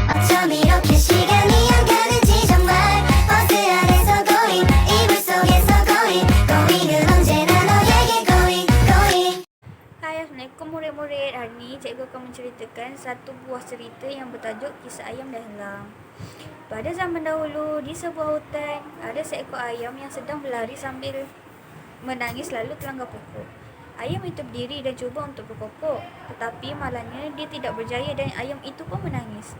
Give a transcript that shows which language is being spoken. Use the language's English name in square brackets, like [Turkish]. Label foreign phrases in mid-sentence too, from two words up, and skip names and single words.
[Korean] 좀 이렇게 시간이 안 가는지 정말 버스 안에서 going 이불 속에서 going 은 언제나 너에게 going. [Malay] Hai, Assalamualaikum murid-murid. Hari ni cikgu akan menceritakan satu buah cerita yang bertajuk Kisah Ayam dan Elang. Pada zaman dahulu, di sebuah hutan, ada seekor ayam yang sedang berlari sambil menangis lalu terlanggar pokok. Ayam itu berdiri dan cuba untuk berkokok, tetapi malangnya dia tidak berjaya dan ayam itu pun menangis.